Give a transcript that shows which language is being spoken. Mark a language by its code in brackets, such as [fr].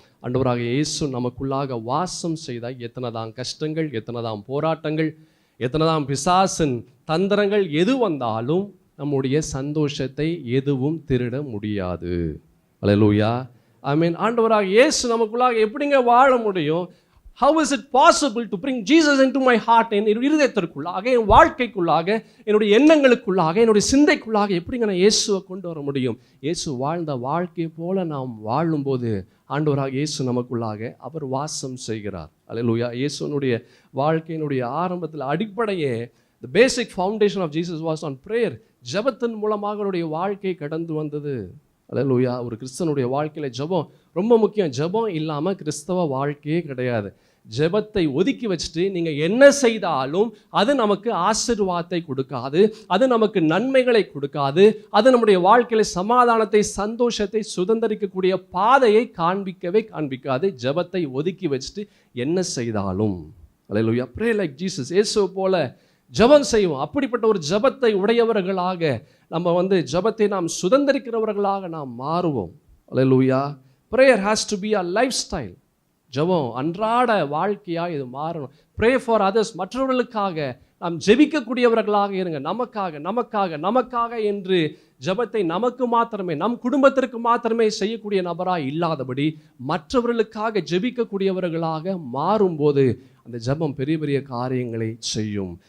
[ta] ஆண்டவராகிய இயேசு நமக்குள்ளாக வாசம் செய்தால் எத்தனை தான் கஷ்டங்கள், எத்தனை தான் போராட்டங்கள், எத்தனை தான் பிசாசின் தந்திரங்கள் எது வந்தாலும் நம்முடைய சந்தோஷத்தை எதுவும் திருட முடியாது. அல்லேலூயா. ஆமென். ஆண்டவராகிய இயேசு நமக்குள்ளாக எப்படிங்க வாழ முடியும்? [en] How is it possible to bring Jesus into my heart? [ta] என் இருதயத்திற்குள்ளாக, என் வாழ்க்கைக்குள்ளாக, என்னுடைய எண்ணங்களுக்குள்ளாக, என்னுடைய சிந்தைக்குள்ளாக எப்படிங்க நான் இயேசுவை கொண்டு வர முடியும்? இயேசு வாழ்ந்த வாழ்க்கை போல நாம் வாழும்போது ஆண்டவராக இயேசு நமக்குள்ளாக அவர் வாசம் செய்கிறார். அல்லேலூயா. இயேசுனுடைய வாழ்க்கையினுடைய ஆரம்பத்தில் அடிப்படையே [en] the basic foundation of Jesus was on prayer. [ta] ஜெபத்தின் மூலமாக அவருடைய வாழ்க்கை கடந்து வந்தது. அல்லேலூயா. ஒரு கிறிஸ்தனுடைய வாழ்க்கையில் ஜெபம் ரொம்ப முக்கியம். ஜெபம் இல்லாமல் கிறிஸ்தவ வாழ்க்கையே கிடையாது. ஜெபத்தை ஒதுக்கி வச்சுட்டு நீங்கள் என்ன செய்தாலும் அது நமக்கு ஆசீர்வாதத்தை கொடுக்காது, அது நமக்கு நன்மைகளை கொடுக்காது, அது நம்முடைய வாழ்க்கையில் சமாதானத்தை, சந்தோஷத்தை, சுதந்திரிக்கக்கூடிய பாதையை காண்பிக்காது. ஜெபத்தை ஒதுக்கி வச்சுட்டு என்ன செய்தாலும். அல்லேலூயா. [en] pray like Jesus. [ta] இயேசுவை போல ஜெபம் செய்வோம். அப்படிப்பட்ட ஒரு ஜெபத்தை உடையவர்களாக நம்ம ஜெபத்தை நாம் சுதந்திரிக்கிறவர்களாக நாம் மாறுவோம். அல்லேலூயா. [en] prayer has to be a lifestyle. [ta] ஜெபம் அன்றாட வாழ்க்கையாக இது மாறணும். [en] pray for others. [ta] மற்றவர்களுக்காக நாம் ஜெபிக்கக்கூடியவர்களாக இருங்க. நமக்காக என்று ஜெபத்தை நமக்கு மாத்திரமே, நம் குடும்பத்திற்கு மாத்திரமே செய்யக்கூடிய நபராக இல்லாதபடி மற்றவர்களுக்காக ஜெபிக்கக்கூடியவர்களாக மாறும்போது அந்த ஜெபம் பெரிய பெரிய காரியங்களை செய்யும்.